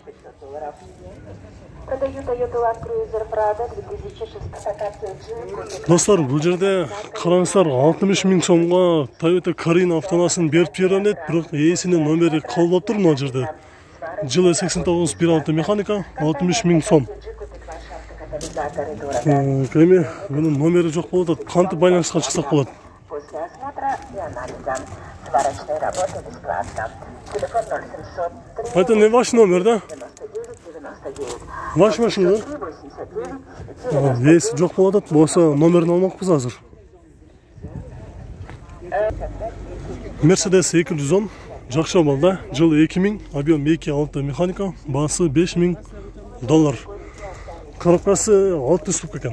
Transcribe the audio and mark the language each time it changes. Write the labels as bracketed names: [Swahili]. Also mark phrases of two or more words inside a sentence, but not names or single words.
[Kyrgyz] Достар, бул жерде караңыздар 60 000 сомго Toyota Carina автонаасын берип берем дейт, бирок ээсинин номери калып тур мына жерде. Жылы 89 1.6 механика 60 000 сом. Эми мунун номери жок болуп атат. Кантип байланышка чыксак болот? [Russian] После осмотра и анализа сварочной работы бесплатно. Телефон 0703 Это не ваш номер, да? 99 Ваш машина? 89. [Kyrgyz] Ээси жок болуп атат, болсо номерин алмакпыз азыр. Mercedes 210 жакшы абалда, жылы 2000, объем 2.6 механика, баасы $5000. Коробкасы 6 ступка экен.